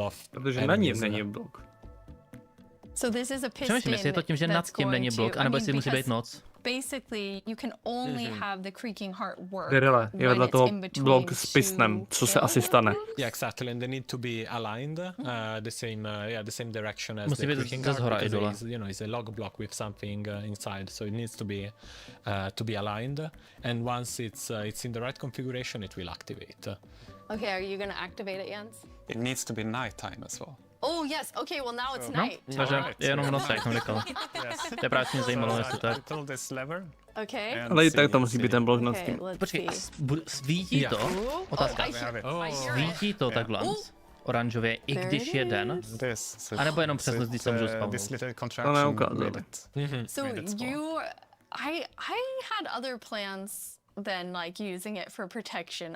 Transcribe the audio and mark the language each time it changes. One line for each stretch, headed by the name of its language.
Czech: Protože na něm není blok.
English: So this is a
Czech: přemýšlím, jestli je to tím, že nad tím není blok, anebo jestli musí být noc.
English: basically you can only have the creaking heart work
Czech: Derile, je vedle toho blok s pisnem, co se asi stane.
English: Yeah, exactly, and they need to be aligned, the same direction as the creaking heart, because it's a log block with something inside, so it needs to be aligned, and once it's in the right configuration, it will activate. Okay, are you gonna activate it, Jens? It needs to be nighttime as well. Oh yes, okay, well now it's night.
Czech: Takže jenom v noci, jak jsem říkal. To je právě mě zajímalo, jestli to je. Okay. Ale i tak to musí být ten blok nad tím. Počkej, svítí to? Otázka. Svítí to takhle oranžově, i když je den? A nebo jenom přes noc, když se můžu spavnout? To neukázali.
English: So I had other plans than like using it for protection.